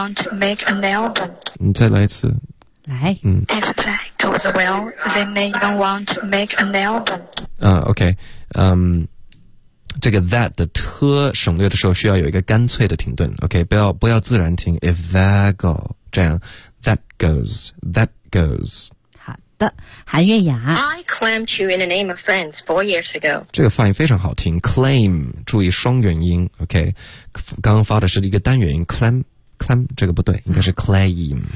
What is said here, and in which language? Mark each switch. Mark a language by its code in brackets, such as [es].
[en] If that goes well, they may even want to make an album. [zh] 你再来一次。来。嗯。 [en] If that goes well, they may even want to make an album. Okay. [zh] 这个 that 的特省略的时候需要有一个干脆的停顿。 Okay, 不要自然停。 [en] If that goes, [zh] 这样 [en] that goes, that goes. [zh] 韩月雅 [en] I claimed you in the name of friends 4 years ago [zh] 这个发音非常好听 claim 注意双元音 OK 刚刚发的是一个单元音 claim claim 这个不对应该是 claim